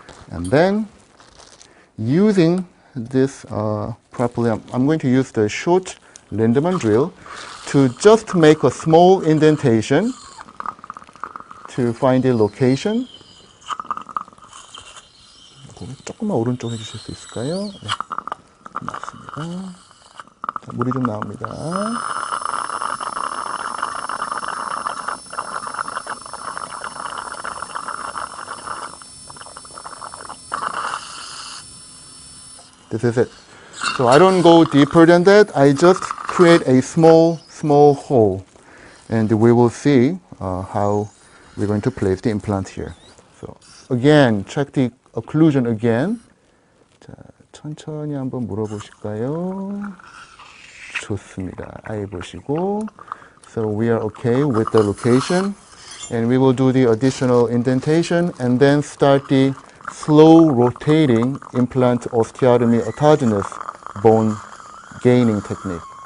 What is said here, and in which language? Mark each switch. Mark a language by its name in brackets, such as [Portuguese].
[English] And then using this properly, I'm going to use the short Lindemann drill to just make a small indentation to find the location. [Korean] 조금만 오른쪽 해주실 수 있을까요? 네, 맞습니다. 자, 물이 좀 나옵니다. [English] This is it. So I don't go deeper than that. I just create a small hole. And we will see how we're going to place the implant here. So again, check the occlusion again. [Korean] 자, 천천히 한번 물어보실까요? 좋습니다. 아예 보시고. [English] So we are okay with the location. And we will do the additional indentation and then start the slow rotating implant osteotomy autogenous bone gaining technique.